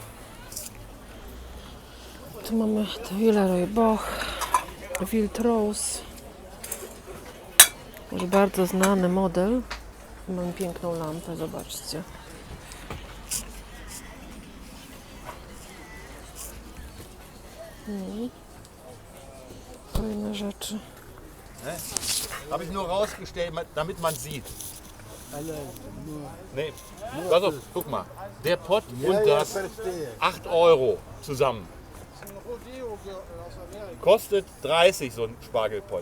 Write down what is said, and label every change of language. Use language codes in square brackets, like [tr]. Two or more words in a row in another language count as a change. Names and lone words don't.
[pl] Tu mamy Villeroy Boch, Wildrose. Już bardzo znany model. Mam piękną lampę, zobaczcie. Fajne rzeczy. [de] Habe ich nur rausgestellt, damit man sieht. Nee, pass auf, guck mal. Der Pott und das 8 Euro zusammen. Kostet 30 so ein Spargelpott.